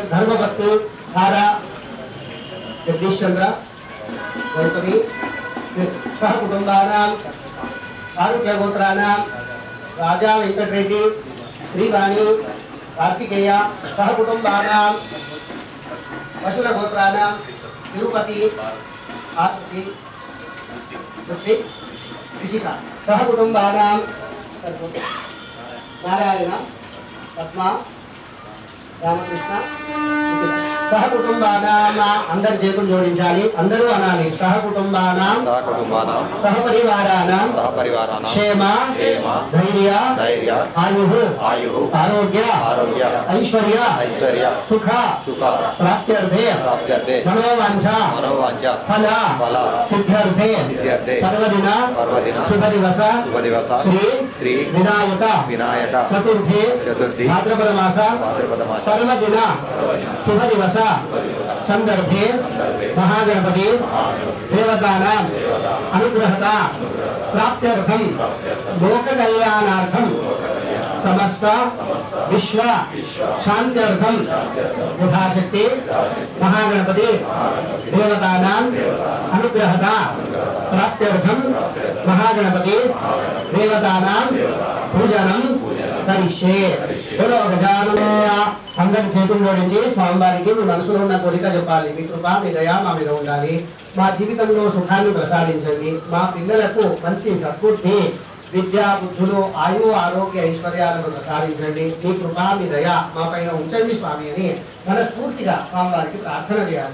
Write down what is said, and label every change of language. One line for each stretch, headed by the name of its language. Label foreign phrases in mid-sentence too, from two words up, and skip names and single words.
Sanskrit: धर्मपत्नी तारा जगदीश चंद्र गौतमी सह कुटुंबानां आरुक्यगोत्राणां राजा वेंकटरेड्डी श्रीवाणी कार्तिकेय सह कुटुंबानां पशुरगोत्राणां तिरुपति आरती ऋषिका सह कुटुंबानां नारायण पद्मा రామకృష్ణ సహ కుటుంబానాం
Telugu: అందరి చేతులు జోడించాలి అందరూ అనాలి
Sanskrit: సహ కుటుంబానాం సహ పరివారానాం క్షేమ ధైర్య ఆయు ఆరోగ్య ఐశ్వర్య సుఖ ప్రాప్త్యర్థే మనోవాంఛ ఫల సిద్ధ్యర్థే పర్వదిన శుభ దివస శ్రీ వినాయక చతుర్థి భాద్రపద మాస पर्वदिन शुभ दिवस संदर्भे महागणपति देवतानां अनुग्रहता प्राप्त्यर्थं लोक कल्याणार्थं समस्त विश्व शांत्यर्थं यथाशक्ति महागणपति देवतानां अनुग्रहता प्राप्त्यर्थं महागणपति देवतानां पूजनं करिष्ये।
Telugu: बोलो गजाननया అందరి చేతులు జోడించి స్వామివారికి మీ మనసులో ఉన్న కోరిక చెప్పాలి. మీ కృప మీ దయ మా మీద ఉండాలి. మా జీవితంలో సుఖాన్ని ప్రసాదించండి. మా పిల్లలకు మంచి సద్బుద్ధి విద్యా బుద్ధులు ఆయు ఆరోగ్య ఐశ్వర్యాలను ప్రసాదించండి. మీ కృప మీ దయ మా పైన ఉంచండి స్వామి అని మనస్ఫూర్తిగా స్వామివారికి ప్రార్థన చేయాలి.